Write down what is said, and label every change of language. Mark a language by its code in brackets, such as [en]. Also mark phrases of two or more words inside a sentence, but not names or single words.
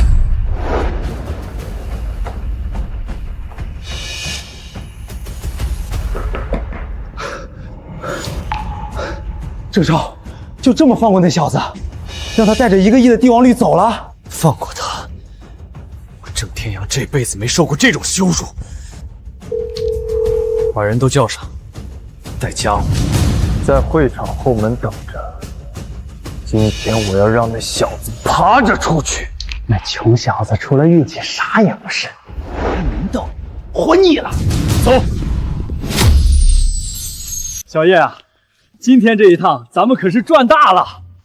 [zh] 鄭少，就這麼放過那小子，讓他帶着1個億的帝王綠走了？放過他，我鄭天陽這輩子沒受過這種羞辱。把人都叫上，帶家伙在會場後門等着。今天我要讓那小子爬着出去。那窮小子除了運氣啥也不是，看門道，活膩了。走。小葉啊，今天這一趟咱們可是賺大了。